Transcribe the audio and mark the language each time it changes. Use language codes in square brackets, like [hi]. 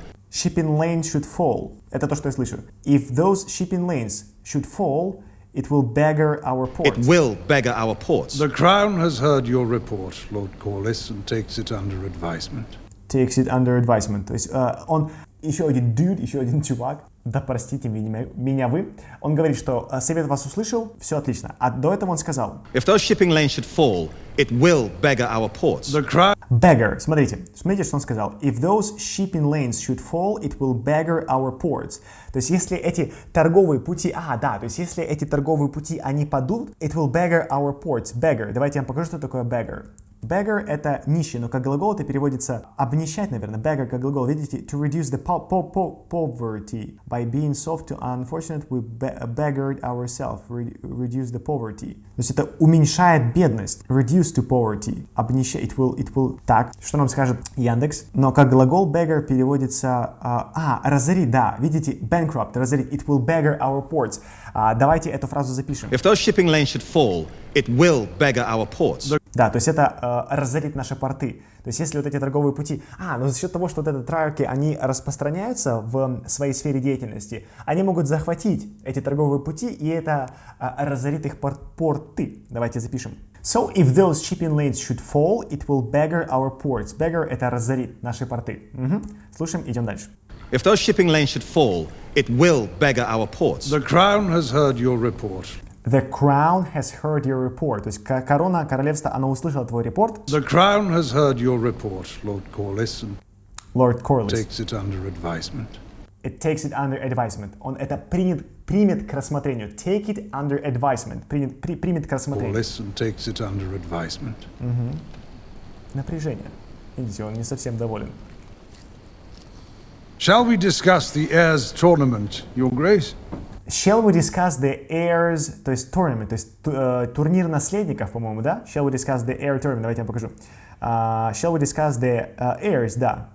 [en] shipping lanes should fall. [ru] Это то, что я слышу. [en] If those shipping lanes should fall, it will beggar our ports. It will beggar our ports. The Crown has heard your report, Lord Corliss, and takes it under advisement. Takes it under advisement. [ru] То есть он еще один dude, еще один чувак. Да простите меня вы. Он говорит, что совет вас услышал, все отлично. А до этого он сказал. [en] If those shipping lanes should fall, it will beggar our ports. The Crown. [ru] Beggar. Смотрите, что он сказал. [en] If those shipping lanes should fall, it will beggar our ports. [ru] То есть если эти торговые пути, то есть если эти торговые пути они падут, [en] it will beggar our ports. Beggar. [ru] Давайте я вам покажу, что такое beggar. Beggar — это нищий, но как глагол это переводится обнищать, наверное. Beggar как глагол. Видите? [en] To reduce the poverty. By being soft to unfortunate, we beggared ourselves. Reduce the poverty. [ru] То есть это уменьшает бедность. [en] Reduce to poverty. [ru] Обнищать. [en] It will. [ru] Так, что нам скажет Яндекс? Но как глагол beggar переводится... разорить, да. Видите? Bankrupt, разорить. [en] It will beggar our ports. [ru] Давайте эту фразу запишем. [en] If those shipping lanes should fall, it will beggar our ports. [ru] Да, то есть это разорит наши порты. То есть если вот эти торговые пути... но за счет того, что вот эти триархи, они распространяются в своей сфере деятельности, они могут захватить эти торговые пути, и это разорит их порты. Давайте запишем. [en] So, if those shipping lanes should fall, it will beggar our ports. [ru] Beggar — это разорит наши порты. Слушаем, идем дальше. [en] If those shipping lanes should fall, it will beggar our ports. The Crown has heard your report. The Crown has heard your report. [ru] То есть корона, королевство, оно услышало твой репорт. [en] The Crown has heard your report, Lord Corliss, and Lord Corliss takes it under advisement. It takes it under advisement. [ru] Он это примет к рассмотрению. [en] Take it under advisement. [ru] Примет к рассмотрению. [en] Corliss and takes it under advisement. [ru] Напряжение. Видите, он не совсем доволен. [en] Shall we discuss the heirs tournament, Your Grace? Shall we discuss the heirs, [ru] то есть tournament, то есть турнир наследников, по-моему, да? [en] Shall we discuss the heir tournament? [ru] Давайте я вам покажу. [en] Shall we discuss the heirs, да.